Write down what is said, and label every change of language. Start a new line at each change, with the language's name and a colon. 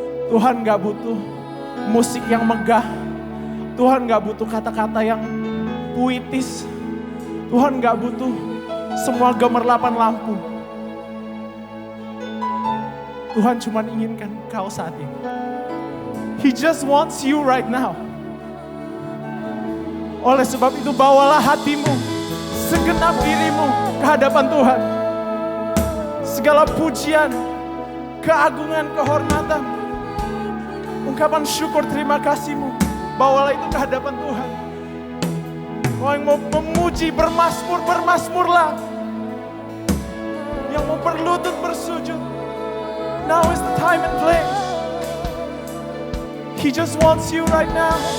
Indonesian: Tuhan gak butuh musik yang megah. Tuhan gak butuh kata-kata yang puitis. Tuhan gak butuh semua gemerlapan lampu. Tuhan cuma inginkan kau saat ini.
English: He just wants you right now.
Indonesian: Oleh sebab itu bawalah hatimu, segenap dirimu ke hadapan Tuhan. Segala pujian, keagungan, kehormatan, ungkapan syukur terima kasihmu, bawalah itu ke hadapan Tuhan. Kau yang mau memuji, bermasmur, bermasmurlah. Yang mau berlutut bersujud.
English: Now is the time and place. He just wants you right now.